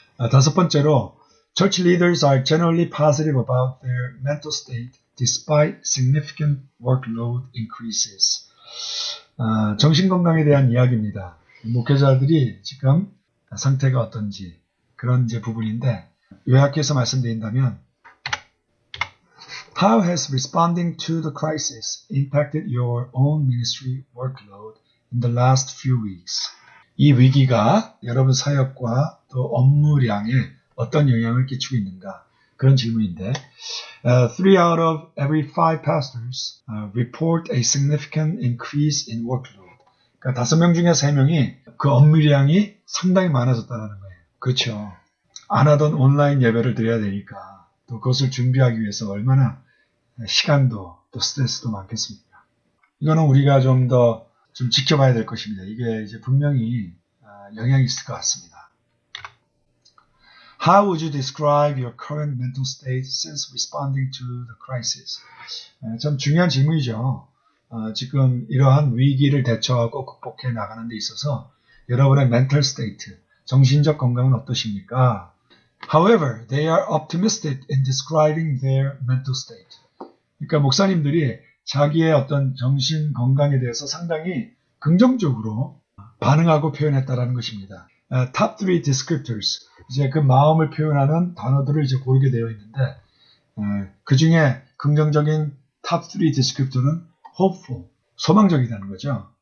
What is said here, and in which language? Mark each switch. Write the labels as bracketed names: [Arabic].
[Korean] 다섯 번째로, [English] Church leaders are generally positive about their mental state despite significant workload increases. [Korean] 정신건강에 대한 이야기입니다. 목회자들이 지금 상태가 어떤지 그런 이제 부분인데, 요약해서 말씀드린다면, [English] How has responding to the crisis impacted your own ministry workload in the last few weeks? [Korean] 이 위기가 여러분 사역과 또 업무량에 어떤 영향을 끼치고 있는가? 그런 질문인데, [English] 3 out of every 5 pastors report a significant increase in workload. [Korean] 그러니까 5명 중에 3명이 그 업무량이 상당히 많아졌다는 거예요. 그렇죠. 안 하던 온라인 예배를 드려야 되니까 또 그것을 준비하기 위해서 얼마나 시간도 또 스트레스도 많겠습니까? 이거는 우리가 좀 더 지켜봐야 될 것입니다. 이게 이제 분명히 영향이 있을 것 같습니다. [English] How would you describe your current mental state since responding to the crisis? [Korean] 참 중요한 질문이죠. 지금 이러한 위기를 대처하고 극복해 나가는 데 있어서 여러분의 mental state, 정신적 건강은 어떠십니까? [English] However, they are optimistic in describing their mental state. [Korean] 그러니까 목사님들이 자기의 어떤 정신 건강에 대해서 상당히 긍정적으로 반응하고 표현했다라는 것입니다. Top 3 descriptors, 이제 그 마음을 표현하는 단어들을 이제 고르게 되어 있는데, 그 중에 긍정적인 top 3 descriptor는 hopeful, 소망적이라는 거죠.